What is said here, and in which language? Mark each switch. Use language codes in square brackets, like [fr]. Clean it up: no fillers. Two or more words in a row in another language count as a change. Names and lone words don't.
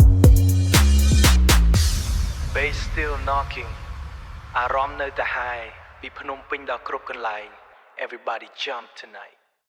[en] Bass still knocking [km] អារម្មណ៍នៅតែ high ពីភ្នំពេញដល់គ្រប់កន្លែង [en] Everybody jump tonight